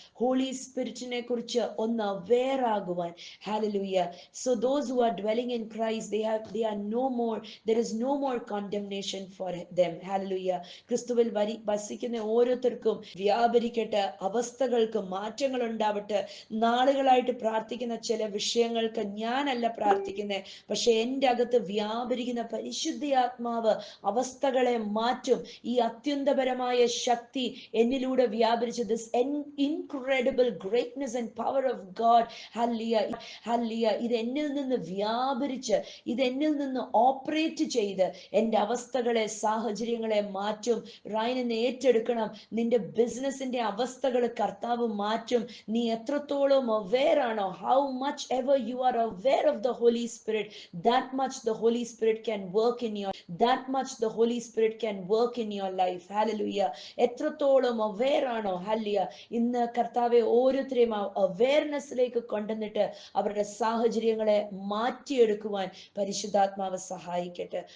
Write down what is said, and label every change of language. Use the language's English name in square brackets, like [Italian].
[Malayalam] Holy സ്പിരിറ്റിനെ കുറിച്ച് ഒന്ന് aware ആകുവാൻ. Hallelujah. [English] So those who are dwelling in Christ, they are no no more condemnation for them. Hallelujah. [Malayalam] ക്രിസ്തുവിൽ വസിക്കുന്ന ഓരോരുത്തർക്കും വ്യാപരിക്കട്ടെ, അവസ്ഥകൾക്ക് മാറ്റങ്ങൾ ഉണ്ടാവട്ടെ. നാളുകളായിട്ട് പ്രാർത്ഥിക്കുന്ന ചില വിഷയങ്ങൾക്ക് ഞാനല്ല പ്രാർത്ഥിക്കുന്നത്, പക്ഷെ എൻ്റെ അകത്ത് വ്യാപരിക്കുന്ന പരിശുദ്ധാത്മാവ് അവസ്ഥകളെ മാറ്റും. ഈ അത്യന്തപരമായ ശക്തി എന്നിലൂടെ വ്യാപരിച്ച് [English] this incredible greatness and power of God, [Malayalam] hallelujah, ഇത് എന്നിൽ നിന്ന് വ്യാപരിച്ച്, ഇത് എന്നിൽ നിന്ന് ഓപ്പറേറ്റ് ചെയ്ത് എൻ്റെ അവസ്ഥകളെ, സാഹചര്യങ്ങളെ മാറ്റും. റൈനിന്ന് ഏറ്റെടുക്കണം. നിന്റെ ബിസിനസിന്റെ അവസ്ഥകൾ കർത്താവ് മാറ്റും. നീ എത്രത്തോളം aware ആണോ, [English] how much ever you are aware of the Holy Spirit, that much the Holy Spirit can work in your, that much the Holy Spirit can work in your life. Hallelujah. [Malayalam] എത്രത്തോളം aware ആണോ, hallelujah, ഇന്ന് കർത്താവെ ഓരോരുത്തരെയും ആ അവയർനെസ്സിലേക്ക് കൊണ്ടുവന്നിട്ട് അവരുടെ സാഹചര്യങ്ങളെ മാറ്റിയെടുക്കുവാൻ പരിശുദ്ധാത്മാവ് സഹായിക്കട്ടെ.